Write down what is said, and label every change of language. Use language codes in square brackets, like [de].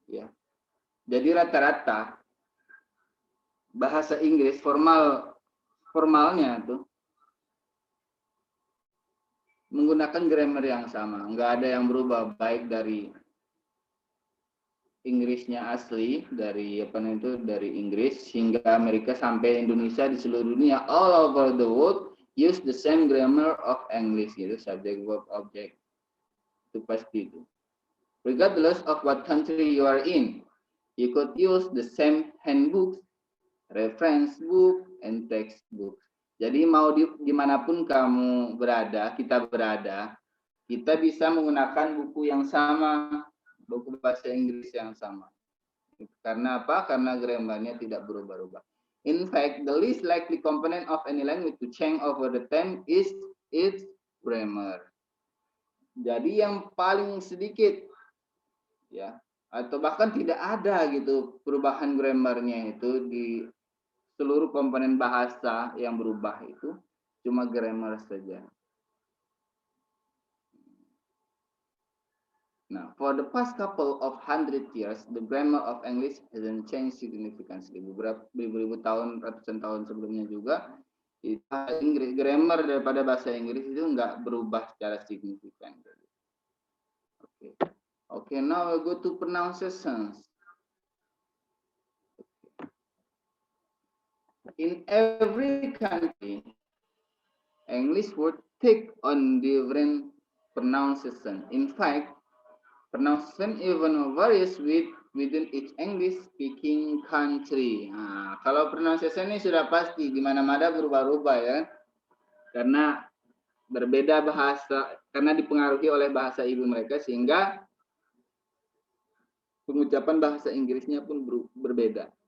[id] Ya, jadi rata-rata bahasa Inggris formalnya tuh menggunakan grammar yang sama, nggak ada yang berubah, baik dari Inggrisnya asli, dari dari Inggris hingga Amerika sampai Indonesia, di seluruh dunia, [en] all over the world use the same grammar of English, [id] gitu, subject, verb, object, itu pasti itu. [en] Regardless of what country you are in, you could use the same handbooks, reference book, and textbook. [id] Jadi mau dimanapun kamu berada, kita bisa menggunakan buku yang sama, buku bahasa Inggris yang sama. Karena apa? Karena grammarnya tidak berubah-ubah. [en] In fact, the least likely component of any language to change over the time is its grammar. [id] Jadi yang paling sedikit, ya, atau bahkan tidak ada gitu perubahan grammarnya itu di seluruh komponen bahasa yang berubah itu cuma grammar saja. [en] Nah, for the past couple of 100 years, the grammar of English hasn't changed significantly. [id] Beribu-ribu tahun, ratusan tahun sebelumnya juga, grammar daripada bahasa Inggris itu nggak berubah secara signifikan. [en] Okay, now we go to pronunciations. In every country, English word take on different pronunciation. In fact, pronunciation even varies within each English-speaking country. [id] Nah, kalau pronunciation ini sudah pasti di mana-mana berubah-ubah ya, karena berbeda bahasa, karena dipengaruhi oleh bahasa ibu mereka, sehingga pengucapan bahasa Inggrisnya pun berbeda.